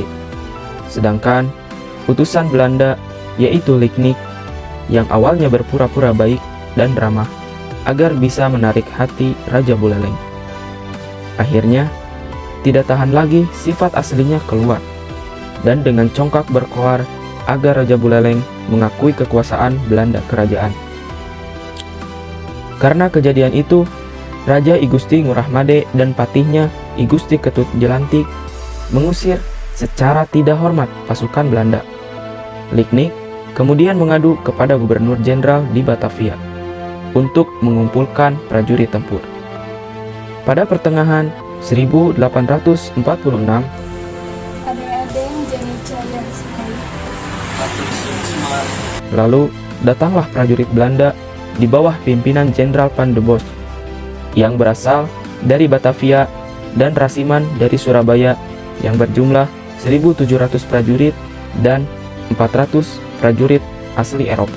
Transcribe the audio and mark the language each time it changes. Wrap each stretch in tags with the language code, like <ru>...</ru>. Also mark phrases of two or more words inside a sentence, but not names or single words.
<id>Sedangkan utusan Belanda yaitu Liknik yang awalnya berpura-pura baik dan ramah agar bisa menarik hati Raja Buleleng. Akhirnya, tidak tahan lagi sifat aslinya keluar, dan dengan congkak berkoar agar Raja Buleleng mengakui kekuasaan Belanda kerajaan. Karena kejadian itu, Raja I Gusti Ngurah Made dan patihnya I Gusti Ketut Jelantik mengusir secara tidak hormat pasukan Belanda. Liknik kemudian mengadu kepada Gubernur Jenderal di Batavia untuk mengumpulkan prajurit tempur. Pada pertengahan 1846, lalu datanglah prajurit Belanda di bawah pimpinan Jenderal Van de Bos yang berasal dari Batavia dan rasiman dari Surabaya yang berjumlah 1.700 prajurit dan 400 prajurit asli Eropa.</id>